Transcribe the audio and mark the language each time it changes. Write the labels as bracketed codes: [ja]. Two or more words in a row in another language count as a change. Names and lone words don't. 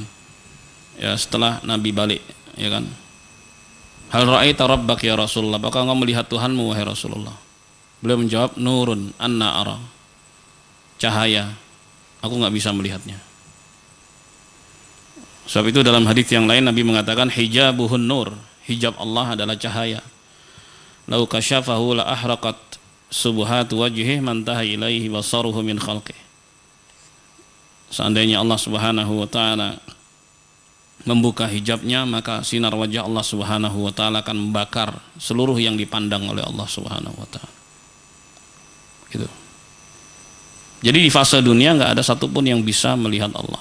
[id] Ya setelah Nabi balik, ya kan? [ar] هل رأيت ربك يا رسول الله? [id] Apakah engkau melihat Tuhanmu wahai Rasulullah? Beliau menjawab, [ar] نور أنى أرى. [id] Cahaya. Aku enggak bisa melihatnya. Sebab itu dalam hadis yang lain Nabi mengatakan [ar] حجابه النور. [id] Hijab Allah adalah cahaya. [ar] لو كشفه لأحرقت سبحات وجهه ما انتهى إليه بصره من خلقه. [id] Seandainya Allah [ar] سبحانه وتعالى [id] membuka hijabnya, maka sinar wajah Allah [ar] سبحانه وتعالى [id] akan membakar seluruh yang dipandang oleh Allah [ar] سبحانه وتعالى. [id] Gitu. Jadi di fase dunia enggak ada satupun yang bisa melihat Allah.